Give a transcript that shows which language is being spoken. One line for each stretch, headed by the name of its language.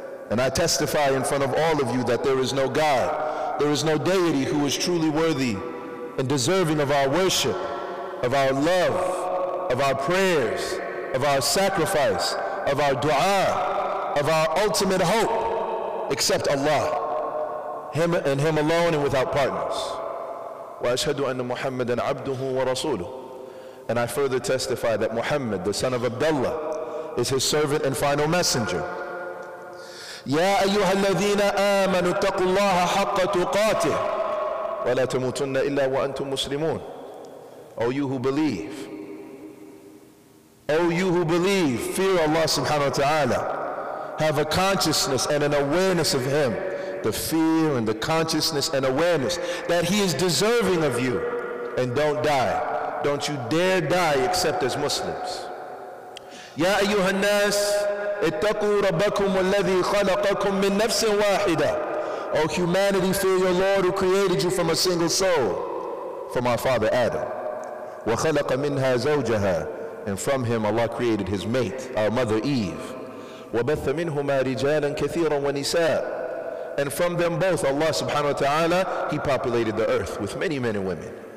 English: And I testify in front of all of you that there is no God, there is no deity who is truly worthy and deserving of our worship, of our love, of our prayers, of our sacrifice, of our dua, of our ultimate hope, except Allah, Him and Him alone and without partners.
Arabic: وَأَشْهَدُ أَنَّ مُحَمَّدًا عَبْدُهُ وَرَسُولُهُ.
English: And I further testify that Muhammad, the son of Abdullah, is His servant and final messenger.
Arabic: يا أيها الذين آمنوا اتقوا الله حق تقاته ولا تموتن إلا وأنتم مسلمون.
English: O you who believe, fear Allah subhanahu wa ta'ala. Have a consciousness and an awareness of Him, the fear and the consciousness and awareness that He is deserving of you. And don't die. Don't you dare die except as Muslims.
Arabic: يا أيها الناس اتقوا ربكم الذي خلقكم من نفس واحدة.
English: O humanity, fear your Lord who created you from a single soul, from our father Adam.
Arabic: وخلق منها زوجها.
English: and from him Allah created his mate, our mother Eve.
Arabic: وَبَثَّ مِنْهُمَا رِجَالًا كَثِيرًا وَنِسَاءً.
English: And from them both, Allah subhanahu wa ta'ala, He populated the earth with many men and women.